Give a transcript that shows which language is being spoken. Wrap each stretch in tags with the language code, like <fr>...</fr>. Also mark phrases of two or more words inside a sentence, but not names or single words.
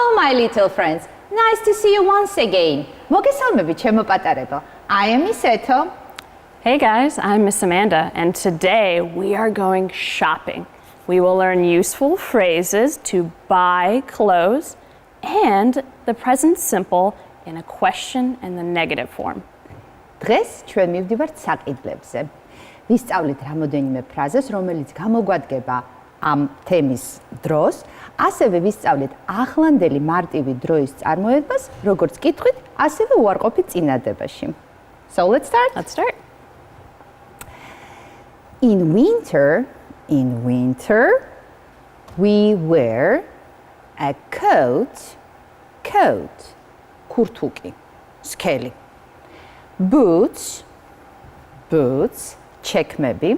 <en>my little friends. Nice to see you once again.</en> <ka>მოგესალმებით, ჩემო პატარებო.</ka> <en>I am Miss Eto. Hey guys, I'm Miss Amanda, and today we are going shopping. We will learn useful phrases to buy clothes and the present simple in a question and the negative form.</en> <ka>დღეს ჩვენ მივდივართ საკითხებზე. ვისწავლით რამოდენიმე ფრაზას, რომელიც გამოგვადგება ამ თემის დროს, ასევე ვისწავლით ახლანდელი მარტივი დროის წარმოებას, როგორც კითხვით, ასევე უარყოფით წინადადებაში.</ka> <en>So let's start. Let's start. In winter, we wear a coat,</en> <ka>ქურთუკი, სქელი.</ka> <en>Boots, chekmebi.</en>